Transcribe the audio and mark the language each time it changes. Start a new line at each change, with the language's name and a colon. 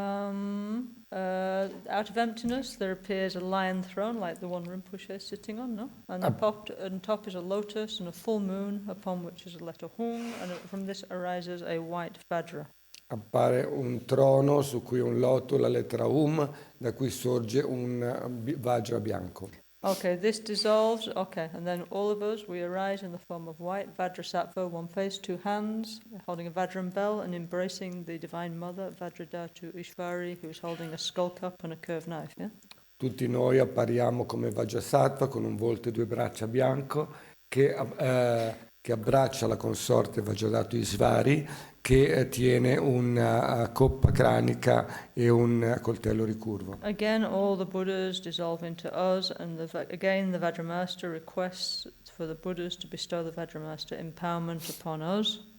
English: Out of emptiness, there appears a lion throne like the one Rinpoche is sitting on, no? And on top is a lotus and a full moon, upon which is a letter Hung, and from this arises a white Vajra.
Italian: appare un trono su cui un loto, la lettera da cui sorge un Vajra bianco.
English: Okay, this dissolves, okay, and then all of us, we arise in the form of white Vajrasattva, one face, two hands, holding a Vajram bell and embracing the Divine Mother, Vajradhatu Ishvari, who is holding a skull cup and a curved knife, yeah?
Italian: Tutti noi appariamo come Vajrasattva con un volto e due braccia bianco che abbraccia la consorte Vajradhatu Ishvari che tiene una coppa cranica e un coltello ricurvo.
English: Again, all the Buddhas dissolve into us, and again the Vajramaster requests for the Buddhas to bestow the Vajramaster empowerment upon us.